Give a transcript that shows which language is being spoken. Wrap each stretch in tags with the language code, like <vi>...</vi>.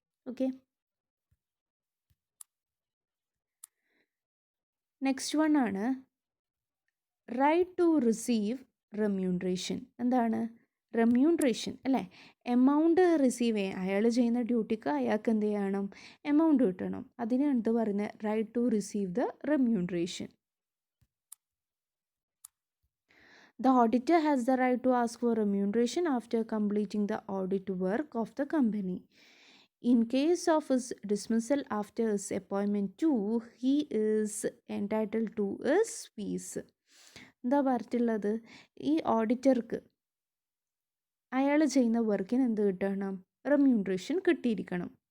<ml>Okay, next one ആണ് right to receive remuneration. എന്താണ് remuneration അല്ലേ, എമൗണ്ട് റിസീവ് ചെയ്യാൻ, അയാൾ ചെയ്യുന്ന ഡ്യൂട്ടിക്ക് അയാൾക്ക് എന്ത് ചെയ്യണം, എമൗണ്ട് കിട്ടണം. അതിന് എന്ത് പറയുന്നത്, right to receive the remuneration.</ml> <en>The auditor has the right to ask for remuneration after completing the audit work of the company. In case of his dismissal after his appointment too, he is entitled to his fees.</en> <ml>എന്താ പറഞ്ഞിട്ടുള്ളത്, ഈ ഓഡിറ്റർക്ക് അയാൾ ചെയ്യുന്ന വർക്കിന് എന്ത് കിട്ടണം, remuneration കിട്ടിയിരിക്കണം.</ml>